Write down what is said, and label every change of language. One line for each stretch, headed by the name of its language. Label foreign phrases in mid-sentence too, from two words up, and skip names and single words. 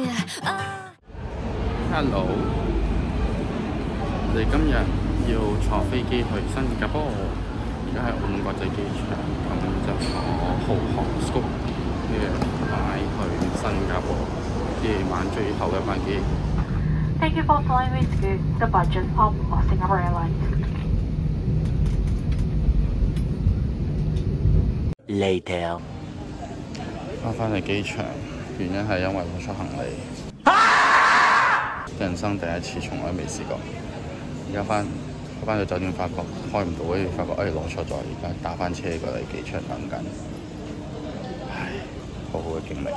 Cantonese: Hello， 我哋今日要坐飛機去新加坡，而家係澳門國際機場，咁就坐豪航 Scoot 嘅買去新加坡，夜晚最後一班機。
English: Thank you for flying with Scoot, the budget of Singapore Airlines. Later.
Cantonese: 翻嚟機場，原因係因為攞錯行李。人生第一次，從來未試過。而家翻到酒店，發覺開唔到，跟住發覺攞錯咗，而家打翻車過嚟機場等緊。唉，好好嘅經歷。